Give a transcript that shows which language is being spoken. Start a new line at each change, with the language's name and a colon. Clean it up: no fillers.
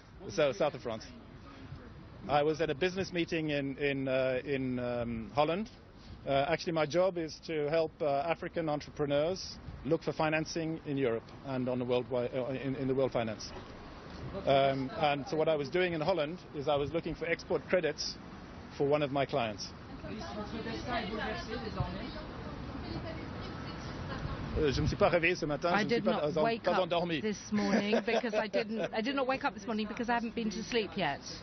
English: So south of France. I was at a business meeting in Holland. Actually, my job is to help African entrepreneurs look for financing in Europe and on the in the world finance. And so what I was doing in Holland is I was looking for export credits for one of my clients.
French: Je me suis pas réveillé ce matin.
English: I did not wake up this morning because I did not wake up this morning because I haven't been to sleep yet.